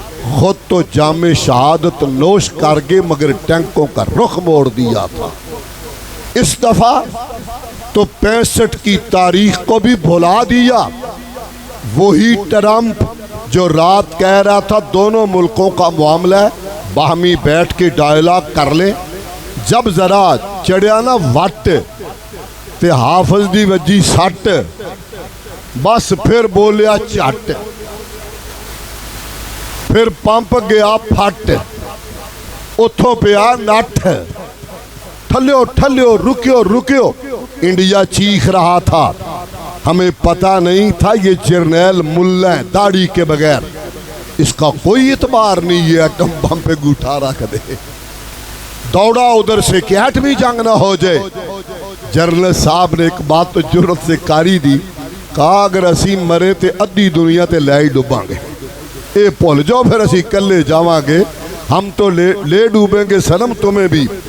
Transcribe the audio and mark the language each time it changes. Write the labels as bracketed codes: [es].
[ur] خود تو جام شہادت نوش کر گئے مگر ٹینکوں کا رخ موڑ دیا تھا. اس دفعہ تو 65 کی تاریخ کو بھی بھلا دیا. وہی ٹرمپ جو رات کہہ رہا تھا دونوں ملکوں کا معاملہ ہے، باہمی بیٹھ کے ڈائلاگ کر لیں. [pa] جب ذرا چڑھیا نا وٹ تے حافظ دی وجی سٹ، بس پھر بولیا چٹ، پھر پمپ گیا پھٹ، اتھوں پیا نٹ، ٹھلیو ٹھلیو رکیو رکیو. [ur] انڈیا چیخ رہا تھا، ہمیں پتہ نہیں تھا یہ جرنیل ملا ہے داڑھی کے بغیر، اس کا کوئی اعتبار نہیں ہے، ایٹم بم پہ گوٹھا رکھ دے. دوڑا ادھر سے کہ ایٹمی جنگ نہ ہو جائے. جنرل صاحب نے ایک بات تو جرت سے کاری دی، کہا [pa] اگر اسی مرے تے ادھی دنیا تے لے ہی ڈوباں گے، اے پھول جاؤ پھر اسی کلے جاواں گے، [ur] ہم تو لے ڈوبیں گے سنم تمہیں بھی.